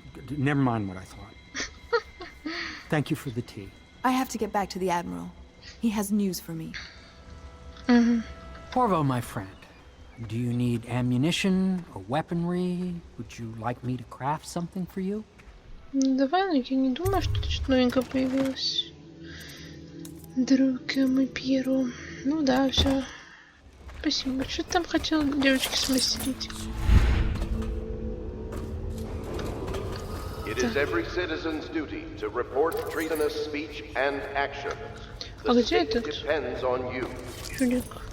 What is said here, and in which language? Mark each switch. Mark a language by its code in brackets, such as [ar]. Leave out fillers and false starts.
[en] Never mind what I thought. Thank you for the tea. I have to get back to the Admiral. He has news for me. Corvo, my friend, do you need ammunition or weaponry? Would you like me to craft something for you? [ru] Давай, но я не думаю, что тут что-то новенькое появилось. Друг мой Пьеро. Ну да, все. Спасибо. Что ты там хотел девочки смастерить? [en] It is every citizen's duty to report treasonous speech and actions. [ru] А [en] The state [ru] этот [en] depends on you. [ru] чудик?